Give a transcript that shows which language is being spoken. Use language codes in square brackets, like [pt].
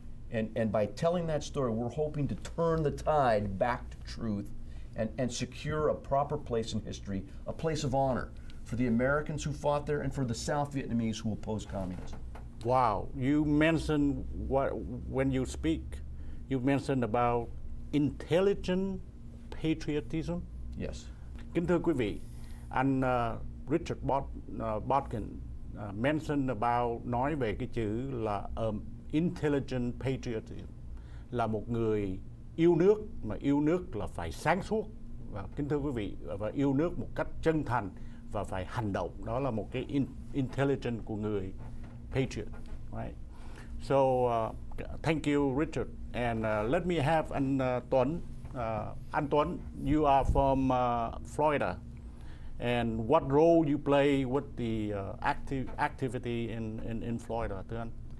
[en] And by telling that story, we're hoping to turn the tide back to truth and secure a proper place in history, a place of honor for the Americans who fought there and for the South Vietnamese who opposed communism. Wow, you mentioned when you speak, you mentioned about intelligent patriotism. Yes. [vi] Kính thưa quý vị, anh Richard Botkin [en] mentioned about, [vi] nói về cái chữ là intelligent patriotism, là một người yêu nước, mà yêu nước là phải sáng suốt, và kính thưa quý vị, và yêu nước một cách chân thành và phải hành động. Đó là một cái intelligent của người patriot, [en] right? So thank you, Richard, and let me have anh Tuấn. Anh Tuấn, you are from Florida, and what role you play with the activity in Florida, [vi] thưa anh?